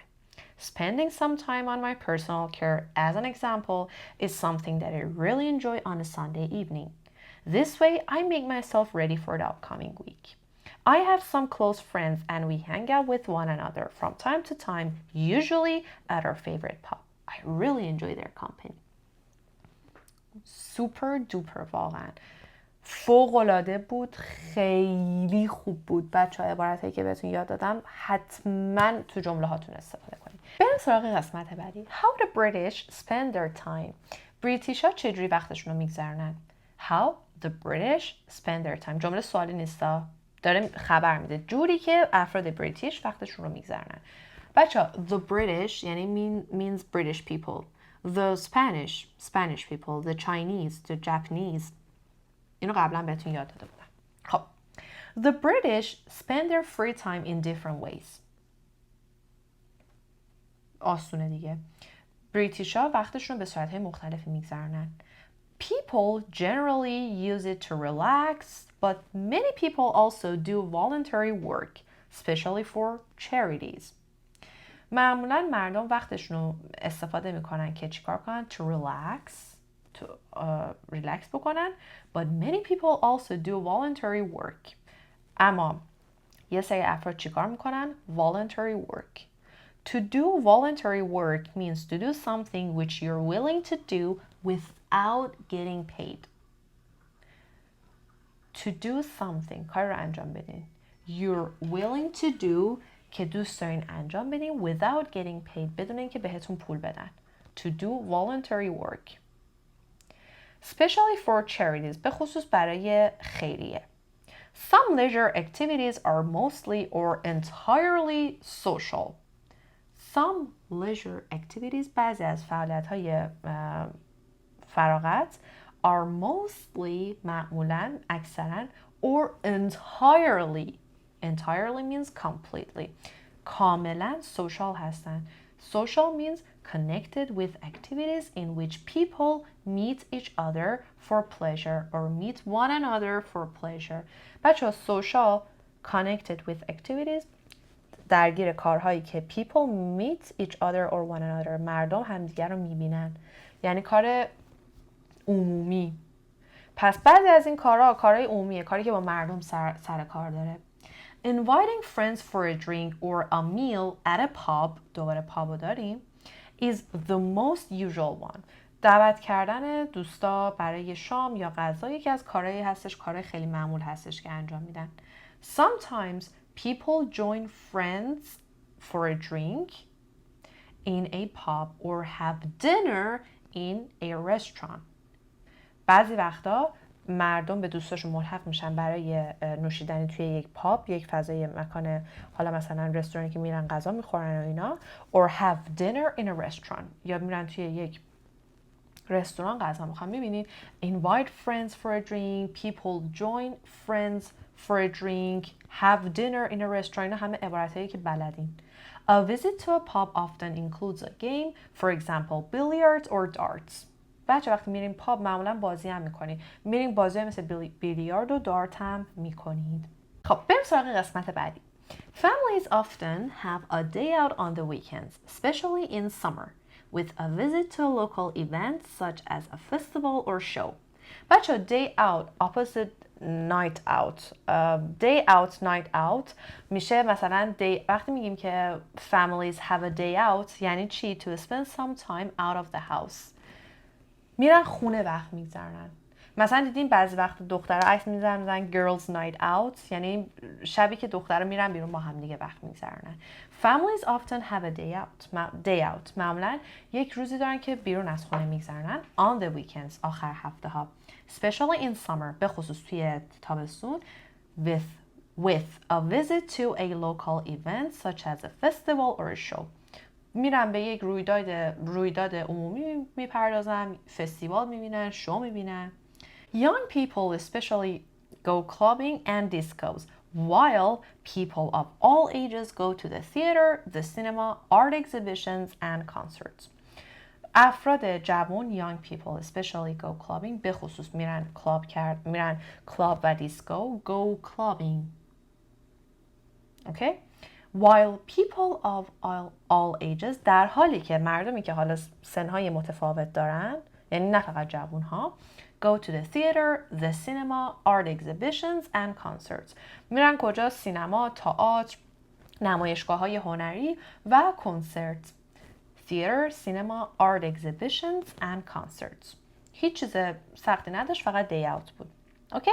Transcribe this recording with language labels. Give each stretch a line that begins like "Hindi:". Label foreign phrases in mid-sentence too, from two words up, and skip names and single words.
English: Spending some time on my personal care, as an example, is something that I really enjoy on a Sunday evening. This way, I make myself ready for the upcoming week. I have some close friends and we hang out with one another from time to time, usually at our favorite pub. I really enjoy their company. super duper
Persian: واقعا فوق‌العاده بود. خیلی خوب بود. بچه‌ها عبارتایی که بهتون یاد دادم حتما تو جمله هاتون استفاده کنید. بریم سراغ قسمت بعدی.
English: How the British spend their time.
Persian: بریتیش ها چجوری وقتشون رو میگذرونن؟
English: How the British spend their time.
Persian: جمله سوالی نیستا، داره خبر میده جوری که افراد بریتیش وقتشون رو میگذرونن.
English: بچه‌ها the British یعنی means British people. The Spanish people. The Chinese, the Japanese.
Persian: اینو قبلا بهتون یاد داده بودم.
English: خب The British spend their free time in different ways.
Persian: آسونه دیگه. بریتیش‌ها وقتشون رو به صورت‌های مختلفی میگذرونن.
English: People generally use it to relax, but many people also do voluntary work, especially for charities.
Persian: معمولا مردم وقتشون رو استفاده میکنن که چیکار کنن؟
English: To relax, to relax بکنن. But many people also do voluntary work. اما یه سری افراد چیکار میکنن؟ Voluntary work. To do voluntary work means to do something which you're willing to do without getting paid. To do something
Persian: کار رو انجام بدین.
English: You're willing to do
Persian: که دوست دارین انجام بدین
English: without getting paid
Persian: بدون اینکه بهتون پول بدن.
English: To do voluntary work. Especially for charities
Persian: به خصوص برای خیریه.
English: Some leisure activities are mostly or entirely social. Some leisure activities
Persian: بعضی از فعالیت‌های فراغت
English: are mostly
Persian: معمولاً اکثراً
English: or entirely means completely کاملاً social هستن. Social means connected with activities in which people meet each other for pleasure or meet one another for pleasure.
Persian: بچه‌ها
English: social connected with activities
Persian: درگیر کارهایی که
English: people meet each other or one another
Persian: مردم همدیگر رو میبینن، یعنی کار عمومی. پس بعضی از این کارهای عمومیه، کاری که با مردم سر کار داره.
English: Inviting friends for a drink or a meal at a pub
Persian: دوباره پابو داریم
English: is the most usual one.
Persian: دعوت کردن دوستا برای شام یا غذا یکی از کارهایی هستش، کارهای خیلی معمول هستش که انجام میدن.
English: Sometimes people join friends for a drink in a pub or have dinner in a restaurant.
Persian: بعضی وقتا مردم به دوستاشون ملحق میشن برای نوشیدنی توی یک پاب، یک فضای مکان، حالا مثلا رستورانی که میرن غذا میخورن و اینا،
English: or have dinner in a restaurant
Persian: یا میرن توی یک رستوران غذا میخوان.
English: میبینید invite friends for a drink, people join friends for a drink, have dinner in a restaurant.
Persian: اینا همه عبارتایی که بلدین.
English: A visit to a pub often includes a game, for example billiards or darts.
Persian: بچه وقتی میریم پاب معمولا بازی هم میکنید، میریم بازی مثل بیلیارد و دارت هم میکنید. خب بریم سراغ قسمت بعدی.
English: Families often have a day out on the weekends, especially in summer, with a visit to a local event such as a festival or show. بچه day out opposite night out. Day out night out
Persian: میشه مثلا وقتی میگیم که
English: families have a day out
Persian: یعنی چی؟
English: To spend some time out of the house.
Persian: میرن خونه وقت میگذرونن. مثلا دیدین بعضی وقت دخترها عکس میذارن
English: girls night out
Persian: یعنی شبی که دخترها میرن بیرون با هم دیگه وقت میگذرونن.
English: Families often have a day out.
Persian: معمولا یک روزی دارن که بیرون از خونه میگذرونن
English: on the weekends
Persian: آخر هفته ها.
English: Especially in summer
Persian: به خصوص توی تابستون
English: with a visit to a local event such as a festival or a show.
Persian: میرن به یک رویداد عمومی میپردازن، فستیوال میبینن، شو میبینن.
English: Young people especially go clubbing and discos, while people of all ages go to the theater, the cinema, art exhibitions and concerts.
Persian: افراد جوان
English: young people especially go clubbing
Persian: به خصوص میرن کلاب و دیسکو
English: go clubbing. Okay? While people of all ages
Persian: در حالی که مردمی که حالا سنهای متفاوت دارن یعنی نه فقط جوان ها
English: go to the theater, the cinema, art exhibitions and concerts.
Persian: میرن کجا؟ سینما، تئاتر، نمایشگاه‌های هنری و کنسرت.
English: Theater, cinema, art exhibitions and concerts.
Persian: هیچ چیز سختی نداشت، فقط
English: day out
Persian: بود. اوکی؟